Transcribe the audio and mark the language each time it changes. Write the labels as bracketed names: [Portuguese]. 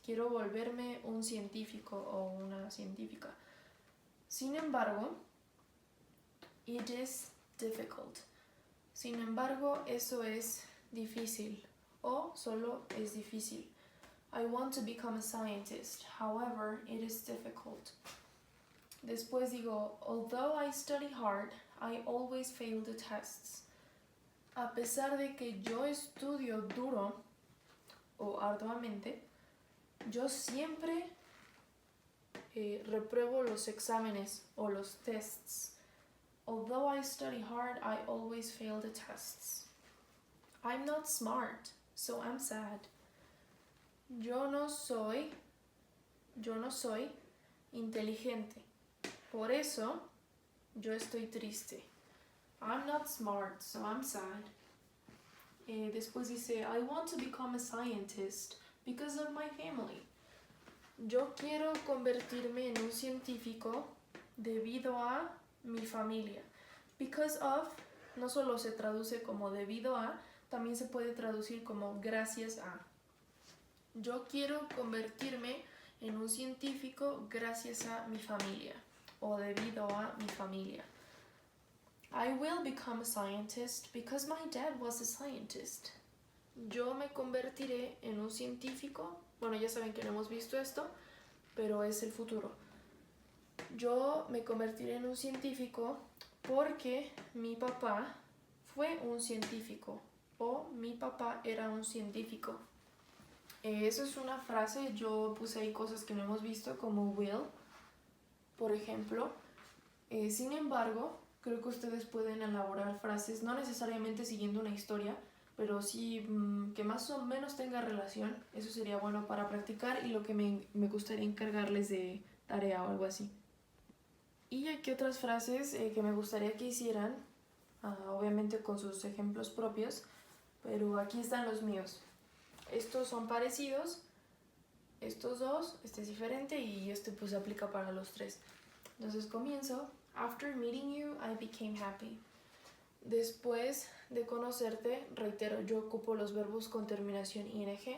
[Spanish] Quiero volverme un científico o una científica. Sin embargo, [English] it is difficult. [Spanish] Sin embargo, eso es difícil o solo es difícil. [English] I want to become a scientist. However, it is difficult. [Spanish] Después digo, [English] although I study hard, I always fail the tests. [Spanish] A pesar de que yo estudio duro o arduamente, yo siempre repruebo los exámenes o los tests. [English] Although I study hard, I always fail the tests. I'm not smart, so I'm sad. [Spanish] Yo no soy inteligente. Por eso, yo estoy triste. [English] I'm not smart, so I'm sad. [Spanish] Después dice, [English] I want to become a scientist because of my family. [Spanish] Yo quiero convertirme en un científico debido a mi familia. Because of no solo se traduce como debido a, también se puede traducir como gracias a. Yo quiero convertirme en un científico gracias a mi familia o debido a mi familia. [English] I will become a scientist because my dad was a scientist. [Spanish] Yo me convertiré en un científico. Bueno, ya saben que no hemos visto esto, pero es el futuro. Yo me convertiré en un científico porque mi papá fue un científico o mi papá era un científico. Eso es una frase, yo puse ahí cosas que no hemos visto como will, por ejemplo. Sin embargo, creo que ustedes pueden elaborar frases, no necesariamente siguiendo una historia, pero sí que más o menos tenga relación. Eso sería bueno para practicar y lo que me gustaría encargarles de tarea o algo así. Y aquí otras frases que me gustaría que hicieran, obviamente con sus ejemplos propios, pero aquí están los míos. Estos son parecidos, estos dos, este es diferente y este pues aplica para los tres. Entonces comienzo. [English] After meeting you, I became happy. [Spanish] Después de conocerte, reitero, yo ocupo los verbos con terminación ing.